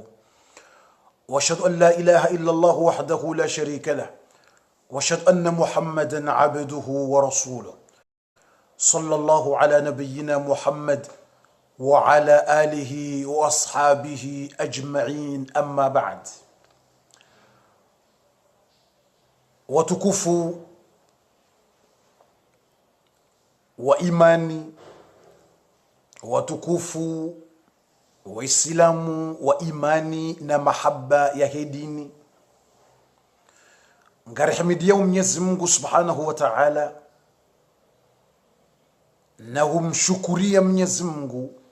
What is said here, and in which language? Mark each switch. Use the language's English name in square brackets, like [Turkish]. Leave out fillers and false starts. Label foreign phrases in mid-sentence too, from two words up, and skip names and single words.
[Arabic] واشهد ان لا اله الا الله وحده لا شريك له واشهد ان محمدا عبده ورسوله. صلى الله على نبينا محمد وعلى آله وأصحابه أجمعين. أما بعد. [Swahili] watukufu wa imani, watukufu wa Islamu wa imani na mahaba ya hedini, ngarihimidia Mwenyezi Mungu [Arabic] سبحانه وتعالى [Swahili] na humshukuria Mwenyezi Mungu